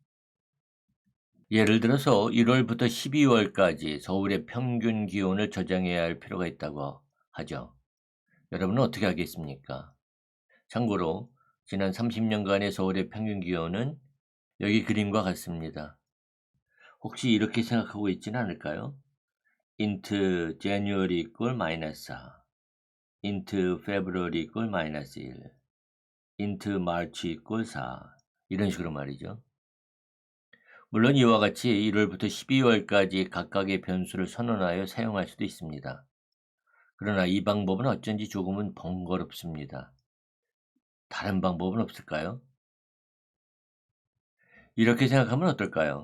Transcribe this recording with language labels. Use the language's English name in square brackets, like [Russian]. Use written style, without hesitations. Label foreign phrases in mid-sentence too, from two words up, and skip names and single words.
[Korean] 예를 들어서 1월부터 12월까지 서울의 평균 기온을 저장해야 할 필요가 있다고 하죠. 여러분은 어떻게 하겠습니까? 참고로 지난 30년간의 서울의 평균 기온은 여기 그림과 같습니다. 혹시 이렇게 생각하고 있지는 않을까요? [English] int January equal -4, int February equal -1, int March equal 4 [Korean] 이런 식으로 말이죠. 물론 이와 같이 1월부터 12월까지 각각의 변수를 선언하여 사용할 수도 있습니다. 그러나 이 방법은 어쩐지 조금은 번거롭습니다. 다른 방법은 없을까요? 이렇게 생각하면 어떨까요?